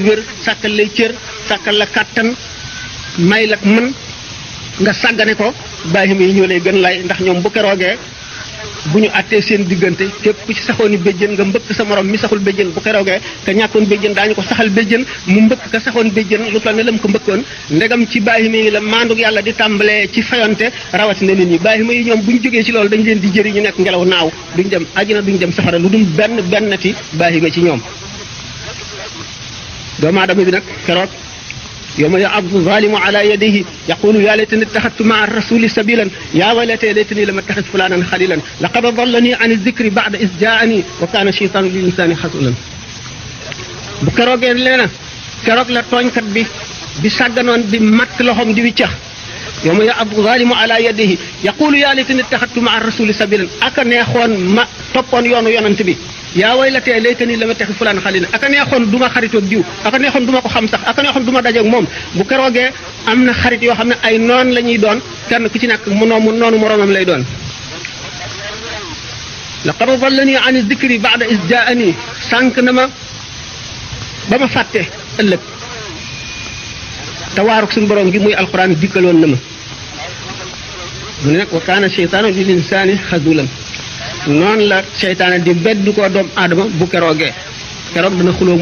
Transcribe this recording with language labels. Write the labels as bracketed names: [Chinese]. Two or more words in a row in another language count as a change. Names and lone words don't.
[Wolof] wér sàkkal lay cër sàkkal la kàttan may la mën nga sàggane ko baahima yi ñoo lay gën lay ndax ñoom bu keroogee bu ñu àttee seen diggante képp ku ci saxoon i béjjën nga mbëkk sa morom mi saxul béjjën bu keroogee ka ñàkkoon béjjën daañu ko saxal béjjën mu mbëkk ka saxoon béjjën lu toll ne la mu ko mbëkkoon ndegam ci baahima yi la maandug yàlla di tàmbalee ci fayonte rawatina nit ñi baahima yi ñoom bu ñu jógee ci loolu dañ leen di jëri ñu nekk ngelaw naaw duñ dem àjjana duñ dem safara lu dul bennati baahima ci ñoom doomu aadama bi nag keroog [Arabic] يوم يعض الظالم على يديه يقول يا ليتني اتخذت مع الرسول سبيلا يا ويلتا ليتني لم أتخذ فلانا خليلا لقد أضلني عن الذكر بعد إذ جاءني وكان الشيطان للإنسان خذولا [Wolof] bu keroogee leena keroog la tooñkat bi sàgganoon di matt loxoom di wiccax [Arabic] يوم يعض الظالم على يديه يقول يا ليتني اتخذت مع الرسول سبيلا [Wolof] aka neexoon ma toppoon yoonu yonent bi [Arabic] يا ويلتا ليتني لم أتخذ فلانا خليلا [Wolof] aka neexoon du ma xaritoog diw aka neexoon du ma ko xam sax aka neexoon du ma dajeeg moom bu keroogee am na xarit yoo xam ne ay noon la ñuy doon kenn ku ci nekk noonu moroomam lay doon [Arabic] لقد أضلني عن الذكر بعد إذ جاءني [Wolof] sànq na ma ba ma fàtte ëllëg te waaruk suñu borom gi muy alquran dikkaloon na ma mu ne nag [Arabic] وكان الشيطان للإنسان خذولا [Wolof] noonu la seytaane di beddu koo doomu aadama bu keroog dana xuloog